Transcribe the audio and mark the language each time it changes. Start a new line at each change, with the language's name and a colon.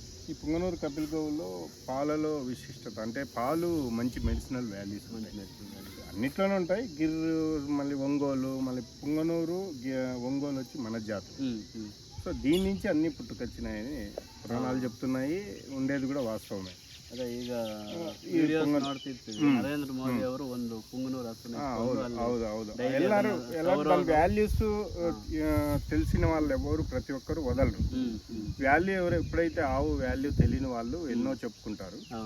Telugu: ఈ పుంగనూరు కపిల్ గోవులో పాలలో విశిష్టత అంటే పాలు మంచి మెడిసినల్ వాల్యూస్ అన్నిట్లోనే ఉంటాయి. గిర్రు, మళ్ళీ ఒంగోలు, మళ్ళీ పుంగనూరు, ఒంగోలు వచ్చి మన జాతి. సో దీని నుంచి అన్ని పుట్టుకొచ్చినాయని పురాణాలు చెప్తున్నాయి. ఉండేది కూడా వాస్తవమే.
Kannada: ಅದೇ ಈಗ ವಿಡಿಯೋಸ್ ನೋಡ್ತಿರ್ತೀವಿ, ನರೇಂದ್ರ ಮೋದಿ ಅವರು ಒಂದು ಪುಂಗನೂರು ಹಸುನ ಎಲ್ಲರೂ
Telugu: వాల్యూస్ తెలిసిన వాళ్ళు ఎవరు ప్రతి ఒక్కరు వదలరు. వాల్యూ ఎప్పుడైతే ఆవు వాల్యూ తెలియని వాళ్ళు ఎన్నో చెప్పుకుంటారు.